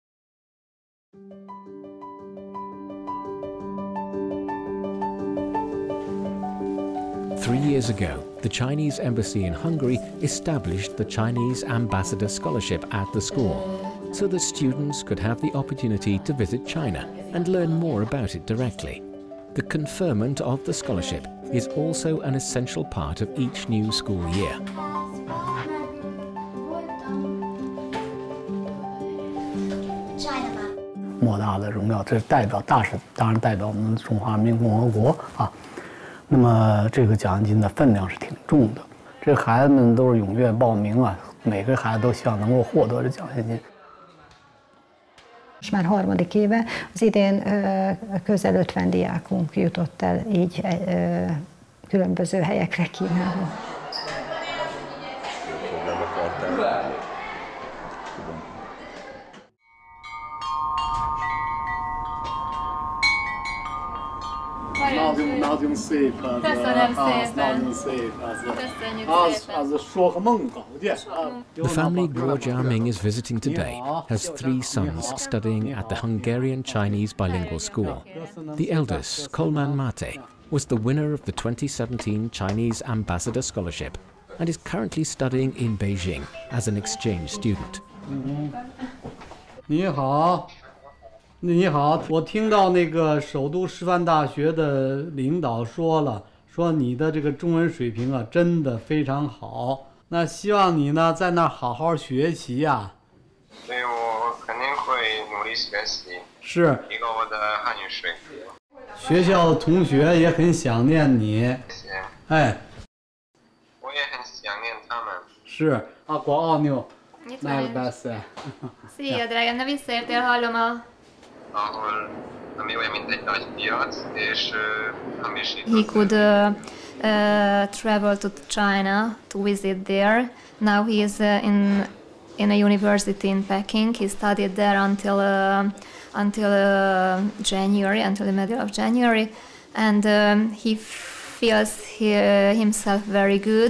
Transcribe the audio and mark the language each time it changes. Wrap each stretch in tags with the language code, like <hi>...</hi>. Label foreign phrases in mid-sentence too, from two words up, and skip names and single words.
<en>3 years ago, the Chinese embassy in Hungary established the Chinese Ambassador Scholarship at the school, so that students could have the opportunity to visit China and learn more about it directly. The conferment of the scholarship is also an essential part of each new school year.</en> <zh>China 莫大的荣耀，这是代表大使，当然代表我们中华人民共和国啊。那么这个奖学金的分量是挺重的，这孩子们都是踊跃报名啊，每个孩子都希望能够获得这奖学金。</zh> <hu>Most már harmadik éve, az idén közel 50 diákunk jutott el így különböző helyekre Kínában. Nagyon szép, nagyon szép, az sok munka, ugye?</hu> <en>The family Wang Yuxiang is visiting today has 3 sons studying at the Hungarian Chinese Bilingual School. The eldest, Kolman Mate, was the winner of the 2017 Chinese Ambassador Scholarship and is currently studying in Beijing as an exchange student.</en> <zh>你好。你好，我听到那个首都师范大学的领导说了，说你的这个中文水平啊，真的非常好。那希望你呢在那儿好好学习呀。对，我肯定会努力学习，是提高我的汉语水平。学校的同学也很想念你。谢谢。哎，我也很想念他们。是啊，国奥妞，那个</zh> <hu>Szia, drágám, ne visszaértél, hallom a... ami olyan, mint egy nagy piac, és</hu> <en>He could travel to China to visit there. Now he is in a university in Peking. He studied there until January, until the middle of January, and he feels himself very good.</en>